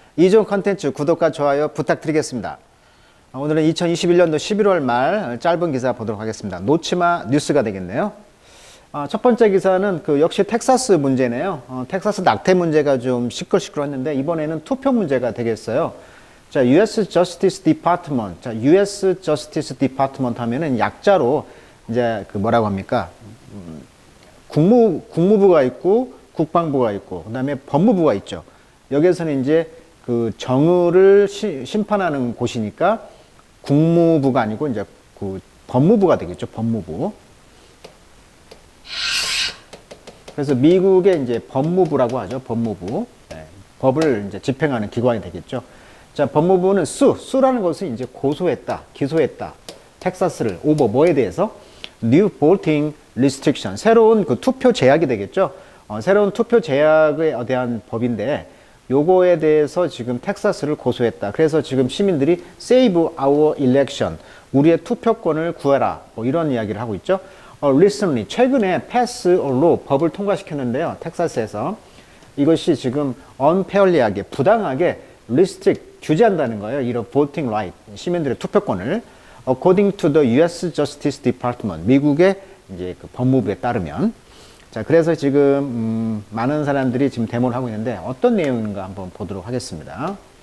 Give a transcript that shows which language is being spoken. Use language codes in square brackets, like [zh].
[ko] 이종 컨텐츠 구독과 좋아요 부탁드리겠습니다. 오늘은 2021년도 11월 말 짧은 기사 보도록 하겠습니다. 놓치마 뉴스가 되겠네요. 첫 번째 기사는 역시 텍사스 문제네요. 텍사스 낙태 문제가 좀 시끌시끌했는데 이번에는 투표 문제가 되겠어요. [en] 자, US Justice Department. [ko] 자, US Justice Department 하면은 약자로 이제 뭐라고 합니까? 국무부가 있고 국방부가 있고 그다음에 법무부가 있죠. 여기에서는 이제 정의를 심판하는 곳이니까 국무부가 아니고 이제 법무부가 되겠죠. 법무부. 그래서 미국의 이제 법무부라고 하죠. 법무부. 네, 법을 이제 집행하는 기관이 되겠죠. 자, 법무부는 수라는 것은 이제 고소했다, 기소했다. 텍사스를 뭐에 대해서? [en] New voting restriction. [ko] 새로운 투표 제약이 되겠죠. 새로운 투표 제약에 대한 법인데 요거에 대해서 지금 텍사스를 고소했다. 그래서 지금 시민들이 [en] save our election. [ko] 우리의 투표권을 구해라. 이런 이야기를 하고 있죠. recently 최근에 [en] pass a law [ko] 법을 통과시켰는데요. 텍사스에서 이것이 지금 unfairly하게 부당하게 restrict 규제한다는 거예요. 이런 voting right 시민들의 투표권을 [en] according to the US Justice Department [ko] 미국의 이제 법무부에 따르면 자 그래서 지금 많은 사람들이 지금 데모를 하고 있는데 어떤 내용인가 한번 보도록 하겠습니다.